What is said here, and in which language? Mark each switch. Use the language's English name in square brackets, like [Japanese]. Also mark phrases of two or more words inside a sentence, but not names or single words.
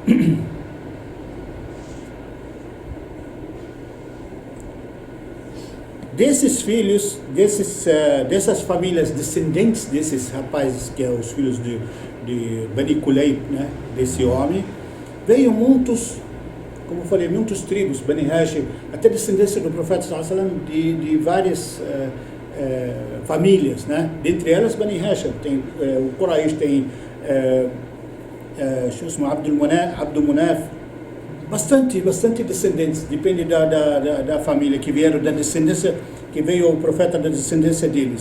[Portuguese] Desses filhos, dessas famílias descendentes desses rapazes, que são os filhos de Bani Kulayb, né? Desse homem, veio muitos, como eu falei, muitas tribos, Bani Hashim, até descendência do profeta [Arabic] صلى الله عليه وسلم, [Portuguese] de várias famílias, né? Dentre elas Bani Hashim, tem o Quraysh, tem Abdul Munaf, bastante descendentes, depende da família que vieram da descendência, que veio o profeta da descendência deles.